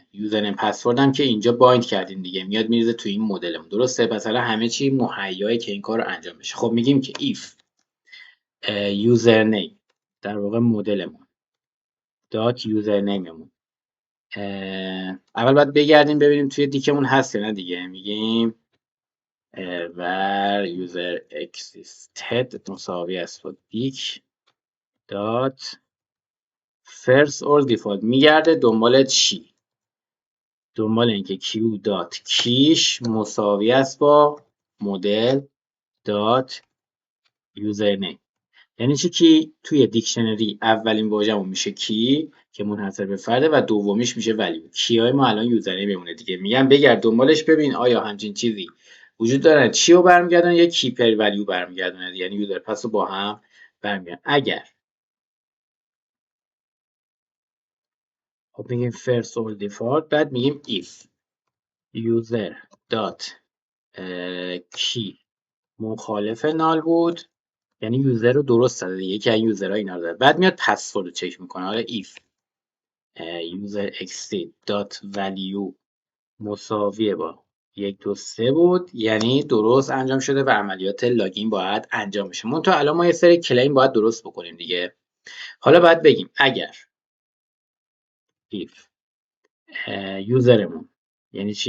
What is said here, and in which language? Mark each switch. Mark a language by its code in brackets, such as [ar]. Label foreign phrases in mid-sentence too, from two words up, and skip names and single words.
[en] username password [fa] هم که اینجا بایند کردیم دیگه، میاد میریزه توی این مدلمون. درسته؟ پس الان همه چی مهیای که این کار رو انجام بشه. خب میگیم که [en] if username [fa] در واقع مدلمون دات یوزرنیممون اول باید بگردیم ببینیم توی دیکمون هست یا نه دیگه. میگیم [en] where user existed [fa] مساوی است با دیک دات [en] first or default. [fa] میگرده دنبال چی؟ دنبال اینکه کیو دات کیش مساوی است با [en] model dot username. [fa] یعنی چی؟ کی توی دیکشنری اولین واژه‌مون میشه کی که منحصر به فرده و دومیش میشه ولیو. کیای ما الان یوزرنیم بمونه دیگه. میگم بگرد دنبالش ببین آیا همچین چیزی وجود داره. چی رو برمیگردونه؟ یا کی پر ولیو برمیگردونه، یعنی [en] user pass [fa] رو با هم برمیگردن. اگر خب میگیم [en] first or default، [fa] بعد میگیم [en] if user dot [fa] کی مخالف نال بود، یعنی یوزر رو درست زده دیگه. یکی از یوزرها اینا رو زده. بعد میاد پسورد رو چک میکنه. حالا [en] if user exit dot value [fa] مساویه با 123 بود، یعنی درست انجام شده و عملیات لاگین باید انجام بشه. منتها الان ما یه سری کلیم باید درست بکنیم دیگه. حالا باید بگیم اگر if یوزرمون یعنی چی؟